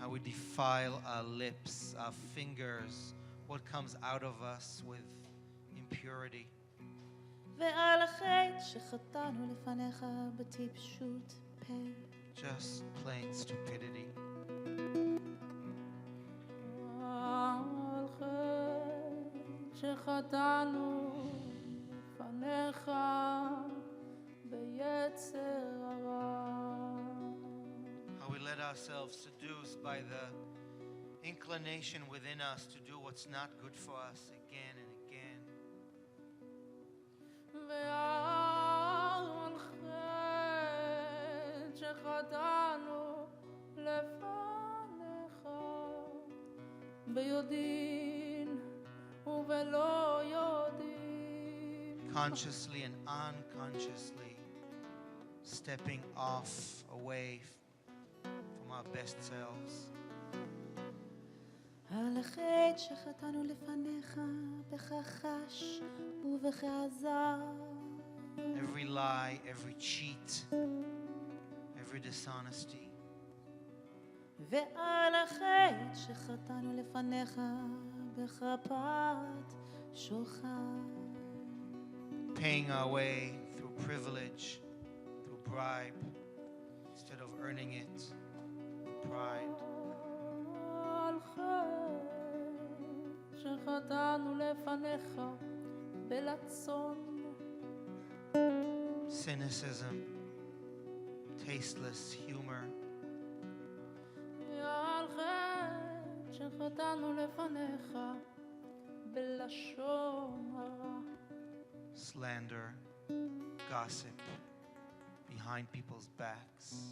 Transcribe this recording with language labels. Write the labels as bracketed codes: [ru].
[en] How we defile our lips, our fingers, what comes out of us with impurity. [he] ועל חטא שחטאנו לפניך בטיפשות פה. [en] Just plain stupidity. [he] על חטא שחטאנו לפניך ביצר הרע. [en] How we let ourselves seduce by the inclination within us to do what's not good for us again and again. [he] ועל חטא שחטאנו לפניך ביודעין ובלא יודעין. [en] Consciously and unconsciously stepping off away from our best selves. [he] על חטא שחטאנו לפניך בכחש ובכעזר. [en] Every lie, every cheat, every dishonesty. [he] ועל החטא שחטאנו לפניך בכפת שוחד. [en] Paying our way through privilege, through bribe, instead of earning it, pride. [he] על חטא שחטאנו לפניך בלצון. [en] Cynicism, tasteless humor, [he] ועל חטא שחטאנו לפניך בלשון הרע. [en] slander, gossip behind people's backs.